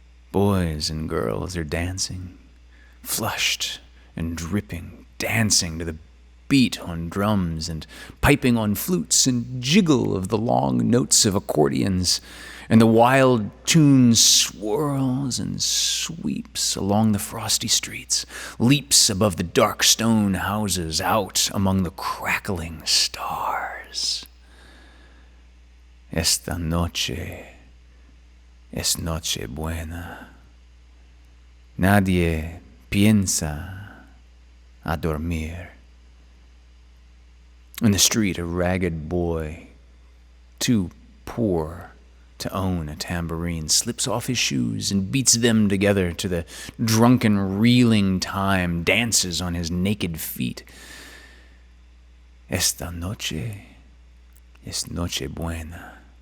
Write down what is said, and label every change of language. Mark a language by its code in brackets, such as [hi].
[en] Boys and girls are dancing, flushed and dripping, dancing to the beat on drums and piping on flutes and jiggle of the long notes of accordions, and the wild tune swirls and sweeps along the frosty streets, leaps above the dark stone houses, out among the crackling stars. [es] Esta noche es noche buena. Nadie piensa a dormir. [en] In the street, a ragged boy, too poor to own a tambourine, slips off his shoes and beats them together to the drunken, reeling time, dances on his naked feet. [es] Esta noche es noche buena.